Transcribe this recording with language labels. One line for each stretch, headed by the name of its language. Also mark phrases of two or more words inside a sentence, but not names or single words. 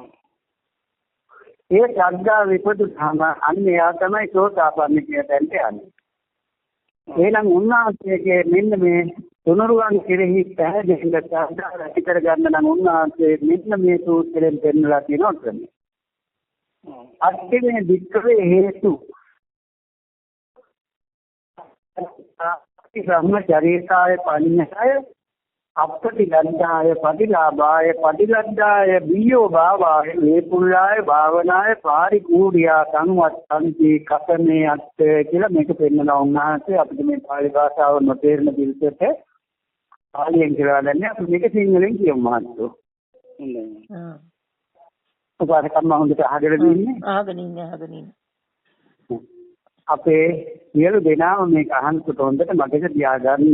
Sinhala: ඒ ශ්‍රද්ධාව විපදුනහම අන්න එයා තමයි සෝතාපන්න කියන තැනට යන්නේ. එහෙනම් උන්වහන්සේගේ මෙන්න මේ තුනුරුවන් කෙරෙහි පැහැදිලිව ශ්‍රද්ධාව ඇති කරගන්න නම් උන්වහන්සේ මෙන්න මේ සූත්‍රයෙන් පෙන්නලා තියෙනවා ක්‍රමය.
Pali: අත්තිමේ වික්‍රේ හේතු බ්‍රහ්මචර්යකාය පඤ්ඤාය අප්පටිලද්ධාය පටිලාභාය පටිලද්ධාය බියෝ භාවාය වේපුල්ලාය භාවනාය පාරිපූර්ණියා සංවත්තන්ති කතමේ අත්
Sinhala: කියලා මේක පෙන්නනවා උන්වහන්සේ. අපිට මේ පාලි භාෂාව නොතේරෙන පිළිසෙට පාලියෙන් කියලා දන්නේ අපි මේක සිංහලෙන් කියමු මහත්තයෝ. උපාසකම්ම හොඳට අහගෙන ඉන්නේ. අහගෙන ඉන්නේ. අපේ සියලු දෙනාම මේක අහනකොට හොඳට මතක තියාගන්න.